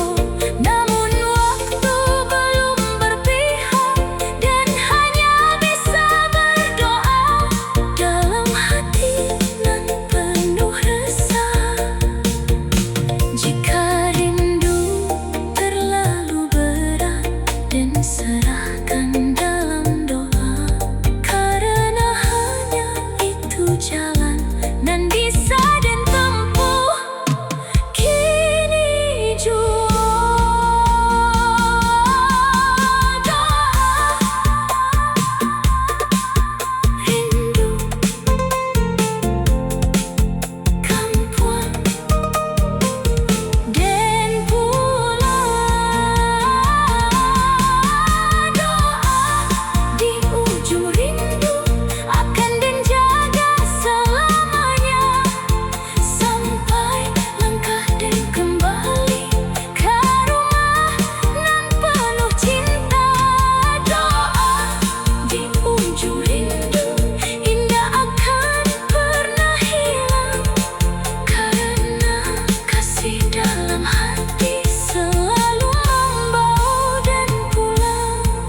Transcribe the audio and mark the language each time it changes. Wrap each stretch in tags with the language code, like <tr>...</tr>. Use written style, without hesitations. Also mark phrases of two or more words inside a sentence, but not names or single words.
<id>Namun waktu belum berpihak, Den hanya bisa berdoa dalam hati nan penuh resah. Jika rindu terlalu berat, Den serahkan dalam doa, karena hanya itu jalan nan bisa Den tempuh kini jua.</id> <min>Doa rindu kampuang Den pulang.</min> <id>Doa di ujung rindu akan Den jaga selamanya, sampai langkah Den kembali ke rumah nan penuh cinta. Doa di ujung rindu indah akan pernah hilang, karena kasih dalam hati selalu membawa Den pulang.</id>